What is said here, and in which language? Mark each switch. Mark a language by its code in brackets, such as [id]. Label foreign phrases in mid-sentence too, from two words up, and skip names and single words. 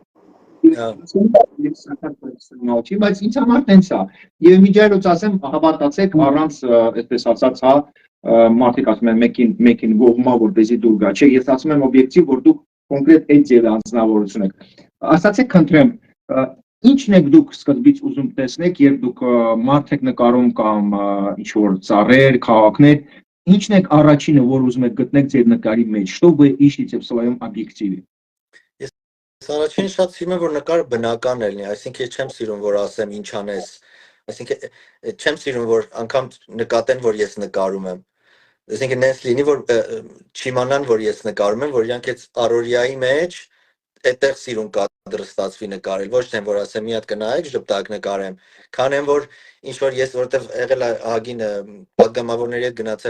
[hy] Բայց ինձ համար տենց է։ Եվ միջայլոց ասեմ, հավատացեք, առանց այդպես ասած, հա, մարդիկ ասում են մեկին գողմա, որպեսզի դուր գա։ Չէ, ես ասում եմ օբյեկտիվ, որ դուք կոնկրետ այդ ձևի անձնավորություն եք։ Ասացեք, խնդրեմ, ինչն եք դուք սկզբից ուզում տեսնեք, երբ դուք մարդ եք նկարում կամ ինչ-որ ծառեր, քաղաքներ, ինչն եք առաջինը, որ ուզում եք գտնեք ձեր նկարի մեջ, [ru] что вы ищете в своем объективе։ [hy] Ես առաջին շատ սիրում եմ, որ նկարը բնական լինի, այսինքն ես չեմ սիրում, որ ասեմ ինչ անես, այսինքն չեմ սիրում, որ անգամ նկատեն, որ ես նկարում եմ։ Այսինքն նենց լինի, որ չիմանան, որ ես նկարում եմ, որ իրանք այդ առօրյայի մեջ այդտեղ սիրուն կադրը ստացվի նկարել, ոչ թե որ ասեմ մի հատ կնայեք ժպտակ նկարեմ, քանեմ որ ինչ որ ես որտեվ եղել է ահագին պատգամավորների հետ գնացել